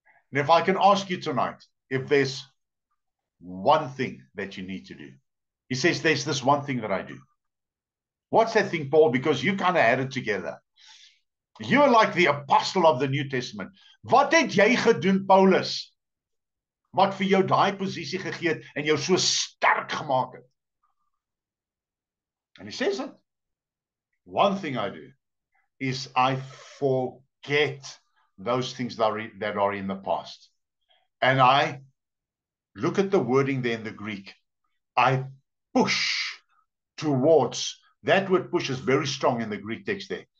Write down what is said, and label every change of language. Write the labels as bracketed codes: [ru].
[en] And if I can ask you tonight, if there's one thing that you need to do, He says, there's this one thing that I do. What's that thing, Paul? Because you kind of had it together. You're like the apostle of the New Testament. [af] Wat het jy gedoen, Paulus? Wat vir jou daai posisie gegee het en jou so sterk gemaak het? [en] And he says it. One thing I do is I forget those things that are in the past. And I look at the wording there in the Greek. I push towards. That word push is very strong in the Greek text there.